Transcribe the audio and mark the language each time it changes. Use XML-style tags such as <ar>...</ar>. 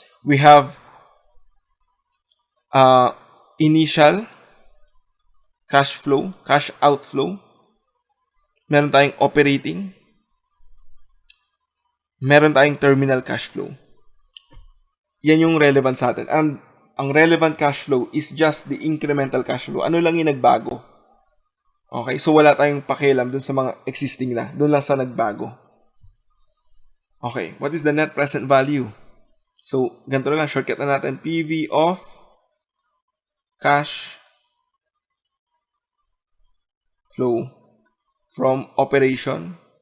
<en>We have initial cash flow, cash outflow.</en> <tl>Meron tayong operating. Meron tayong terminal cash flow. Yan yung relevant sa atin.</tl> <en>And ang relevant cash flow is just the incremental cash flow.</en> <tl>Ano lang yung nagbago? Okay, so wala tayong pakialam dun sa mga existing na. Dun lang sa nagbago.</tl> <en>Okay, what is the net present value? So,</en> <tl>ganito na lang,</tl> <en>shortcut na natin. PV of cash flow from operation.</en>